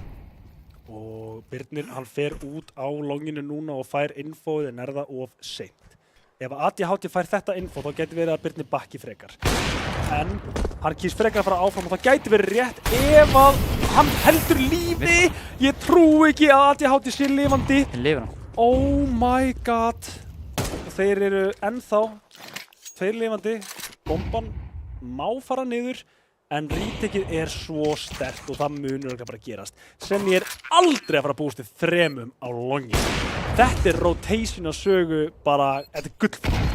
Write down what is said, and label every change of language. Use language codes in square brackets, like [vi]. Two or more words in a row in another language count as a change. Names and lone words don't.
[is] Og Birnir, hann fer út á longinu núna og fær infóið en er það of seint. Ef ADHD fær þetta info þá getur verið að Birnir bakki frekar. En hann kýs frekar að fara áfram og það gæti verið rétt ef að hann heldur lífi. Ég trú ekki að ADHD sé lifandi. Þeir lifir hann. [en] Oh my god. [is] Þeir eru ennþá tveir lifandi. Bomban má fara niður en retakið er svo sterkt og það munur örugglega bara gerast sem ég aldrei að fara að búast við 3 á longi. Þetta er rotation á sögu bara, þetta er gullfrægt.